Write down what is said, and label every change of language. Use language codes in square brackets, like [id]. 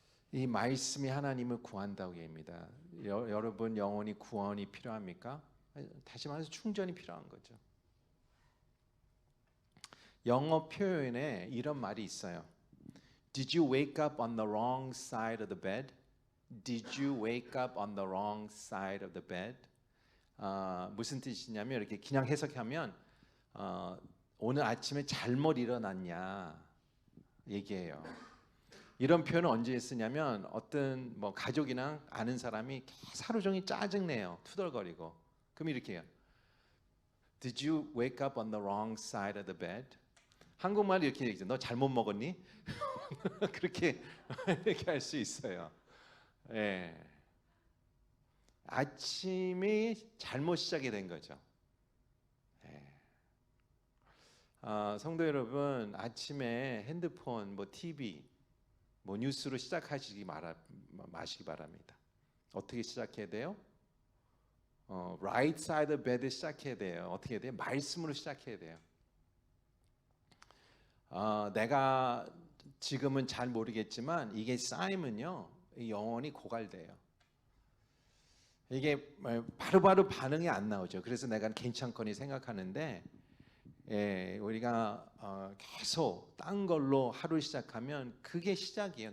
[ko] 이 말씀이 하나님을 구한다고 얘기합니다. 여러분 영혼이 구원이 필요합니까? 다시 말해서 충전이 필요한 거죠. 영어 표현에 이런 말이 있어요. [en] Did you wake up on the wrong side of the bed? Did you wake up on the wrong side of the bed? [ko] 무슨 뜻이냐면 이렇게 그냥 해석하면 오늘 아침에 잘못 일어났냐 얘기해요. 이런 표현을 언제 쓰냐면 어떤 뭐 가족이나 아는 사람이 하루 종일 짜증내요. 투덜거리고. 그럼 이렇게 해요. [en] Did you wake up on the wrong side of the bed? [ko] 한국말 이렇게 얘기죠. 너 잘못 먹었니? 그렇게 할 수 있어요. 예. 아침이 잘못 시작이 된 거죠. 예. 성도 여러분, 아침에 핸드폰, 뭐 TV, 뭐 뉴스로 시작하시기 마시기 바랍니다. 어떻게 시작해야 돼요? [en] right side of bed [ko] 시작해야 돼요. 어떻게 해야 돼요? 말씀으로 시작해야 돼요. 내가 지금은 잘 모르겠지만 이게 쌓이면요 영혼이 고갈돼요. 이게 바로바로 반응이 안 나오죠. 그래서 내가 괜찮거니 생각하는데 우리가 계속 딴 걸로 하루 시작하면 그게 시작이에요.